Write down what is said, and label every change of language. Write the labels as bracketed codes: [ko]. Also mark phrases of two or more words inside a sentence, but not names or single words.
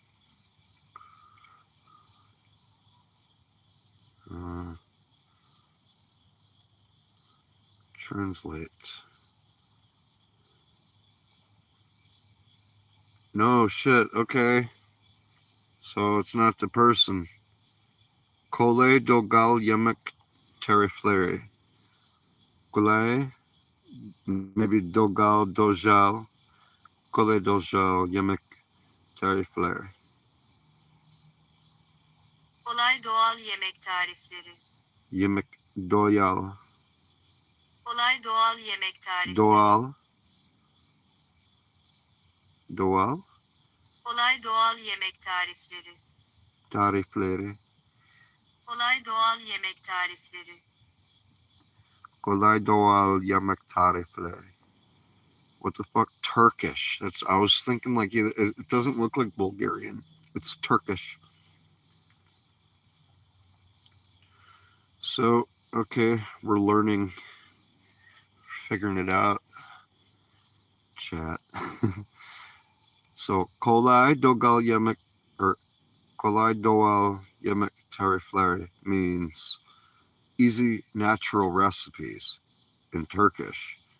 [en] Translate. No shit. Okay. So it's not the person. [tr] Kole Dogal Yemek Teriflere. Kole. Maybe Dogal Dojal. Kole Dojal Yemek Teriflere. Kolay doğal yemek tarifleri. Yemek Doyal. Kolay doğal yemek tarifleri. Doal. Doal. Kolay doğal yemek tarifleri. Tarifleri. Kolay doğal yemek tarifleri. Kolay Doal Yemek Tarifleri. [en] What the fuck? Turkish. I was thinking like it doesn't look like Bulgarian. It's Turkish. So, okay, we're learning, figuring it out. Chat. So, [tr] Kolay Dogal Yemek, [en] or [tr] Kolay Doal Yemek Tarifleri [en] means easy natural recipes in Turkish.